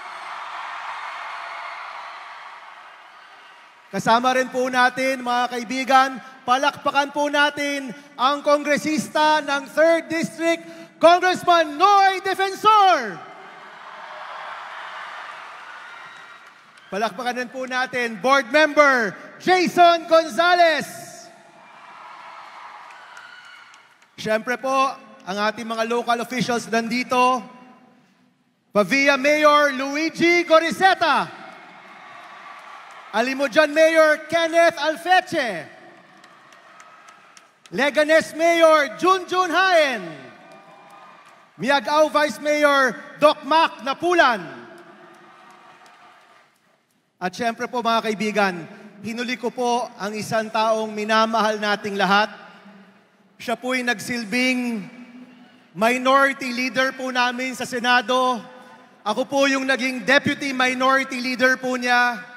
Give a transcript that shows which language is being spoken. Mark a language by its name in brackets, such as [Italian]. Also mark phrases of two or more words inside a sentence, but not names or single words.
[Filipino] Kasama rin po natin, mga kaibigan, palakpakan po natin ang kongresista ng 3rd District, Congressman Noy Defensor. Palakpakan rin po natin, Board Member Jason Gonzales. Siyempre po, ang ating mga [English] local officials [Filipino] nandito, Pavia Mayor Luigi Goriseta, Alimujan Mayor Kenneth Alfeche, Leganes Mayor Junjun Haen, Miagao Vice Mayor Doc Mac Napulan. At syempre po mga kaibigan, hinuli ko po ang isang taong minamahal nating lahat. Siya po'y nagsilbing [English] minority leader [Filipino] po namin sa Senado. Ako po yung naging [English] deputy minority leader [Filipino] po niya.